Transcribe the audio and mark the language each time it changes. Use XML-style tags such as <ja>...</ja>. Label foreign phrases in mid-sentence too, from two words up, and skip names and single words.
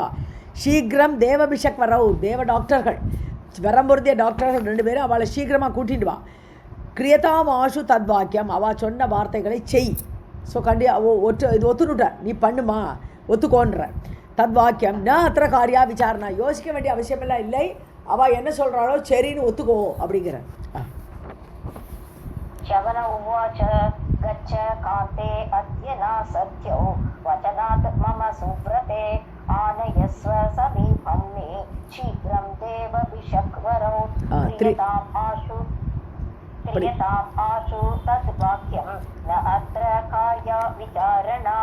<ta>சீக்கிரம்</ta> <sa>देवभिषक् वरौ</sa> <ta>தேவ டாக்டர்கள் வரம்பொருந்திய டாக்டர்கள் 2 பேரும் அவளை சீக்கிரமாக கூட்டிட்டு வா.</ta> <sa>क्रियताम् आशु तद्वाक्यं</sa> <ta>அவள் சொன்ன வார்த்தைகளை செய். ஸோ இது ஒத்துனுட்ட நீ பண்ணுமா ஒத்துக்கோன்ற.</ta> <sa>तद्वाक्यं न अत्र कार्या विचारणा</sa> <ta>யோசிக்க வேண்டிய அவசியமெல்லாம் இல்லை. அவள் என்ன சொல்கிறாளோ சரின்னு ஒத்துக்கோ அப்படிங்கிற.</ta> <sa>शवन उवाच गच्छ कान्ते अद्य नासत्यौ वचनात् मम सुव्रते आनयस्व समीपं मे शीघ्रं देवविशक्वरौ. क्रियताम् आशु तद्वाक्यं न अत्र कार्या विचारणा.</sa>